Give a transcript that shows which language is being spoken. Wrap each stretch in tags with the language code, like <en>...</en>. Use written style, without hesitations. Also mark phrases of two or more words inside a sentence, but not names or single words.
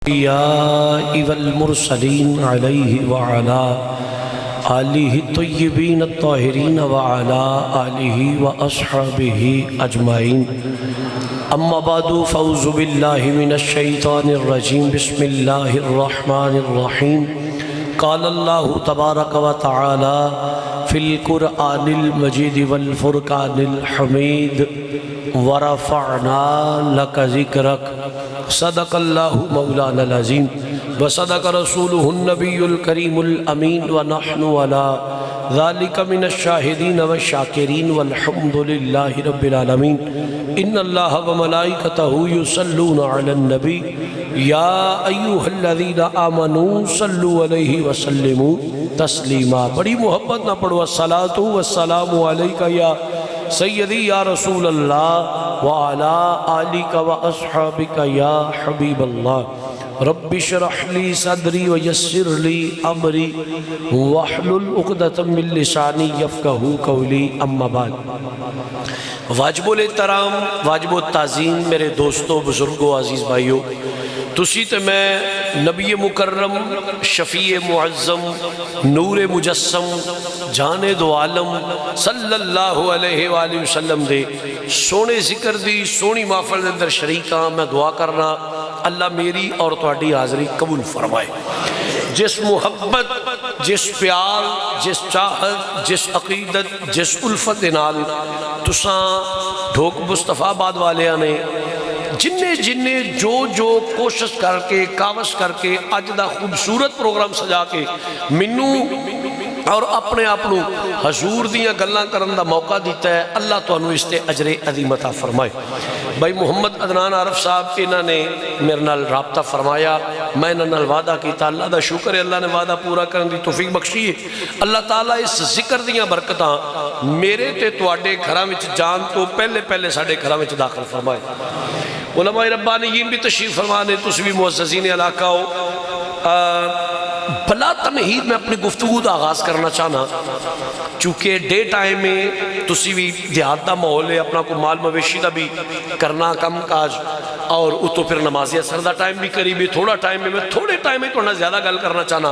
<ar>الأنبياء والمرسلين عليه وعلى آله الطيبين الطاهرين وعلى آله وأصحابه أجمعين أما بعد فأعوذ بالله من الشيطان الرجيم بسم الله الرحمن الرحيم قال الله تبارك وتعالى في القرآن المجيد والفرقان الحميد ورفعنا لك ذكرك صدق اللہ مولانا العظیم وصدق رسولہ النبی الکریم الامین ونحن علی ذالک من الشاہدین والشاکرین والحمد للہ رب العالمین ان اللہ وملائکتہ یصلون علی النبی یا ایہا الذین آمنوا صلوا علیہ وسلموا تسلیما۔</ar> <pa>بڑی محبت نہ پڑھو</pa> <ar>الصلاۃ والسلام علیکہ یا سیدی یا رسول اللہ وعلا آلک واصحابک یا حبیب اللہ رب اشرح لی صدری ویسر لی امری واحلل عقدۃ من لسانی یفقہوا قولی اما بعد۔</ar> <pa>واجب الاحترام، واجب التعظیم میرے دوستو، بزرگو، عزیز بھائیو، تسی تے میں نبی مکرم، شفیع معظم، نور مجسم، جان دو عالم</pa> <ar>صلی اللہ علیہ وآلہ وسلم</ar> <pa>دے سونے ذکر دی سونی محفل اندر شریکاں میں دعا کرنا اللہ میری اور تہاڈی حاضری قبول فرمائے۔ جس محبت، جس پیار، جس چاہت، جس عقیدت، جس الفت نال تساں ڈھوک مصطفیٰ آباد والیاں نے جننے جو کوشش کر کے کاوش کر کے اج دا خوبصورت پروگرام سجا کے منو اور اپنے اپنو حضور دیاں گلاں کرن دا موقع دیتا ہے، اللہ تو انہوں اس تے اجر عظیم عطا فرمائے۔ بھائی محمد عدنان عارف صاحب انہوں نے میرے نال رابطہ فرمایا، میں انہوں نے وعدہ کیتا، اللہ دا شکر ہے اللہ نے وعدہ پورا کرن دی توفیق بخشی ہے۔ اللہ تعالیٰ اس ذکر دیاں برکتاں میرے تے تواڈے گھراں وچ جان تو پہلے ساڈے گھراں وچ داخل فرمائے۔ علماء ربانیین بھی تشریف فرمانے، تسی بھی معززین علاقہ ہو۔ بلا تمہید میں اپنی گفتگو دا آغاز کرنا چاہنا، چونکہ</pa> <en>day time</en> <pa>میں تسی بھی دیہات دا ماحول ہے، اپنا کو مال مویشی دا بھی کرنا کم کاج، اور اتو پھر نمازی اثر دا ٹائم بھی قریبی، تھوڑا ٹائم میں تھوڑے ٹائم میں تھوڑا زیادہ گل کرنا چاہنا۔</pa>